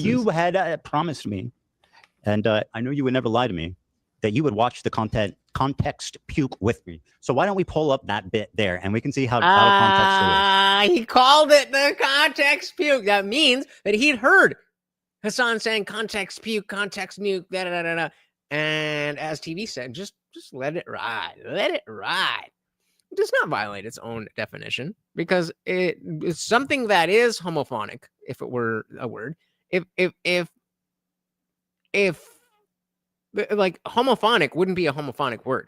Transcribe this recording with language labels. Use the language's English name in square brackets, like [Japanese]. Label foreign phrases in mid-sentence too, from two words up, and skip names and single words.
[English] In fact, you had promised me, and I know you would never lie to me, that you would watch the context puke with me. So why don't we pull up that bit there and we can see how out of context it is. He called it the context puke. That means that he'd heard Hasan saying context puke, context nuke, da-da-da-da-da. And as TV said, just let it ride. Let it ride. It does not violate its own definition because it is something that is homophonic, if it were a word. If like homophonic wouldn't be a homophonic word.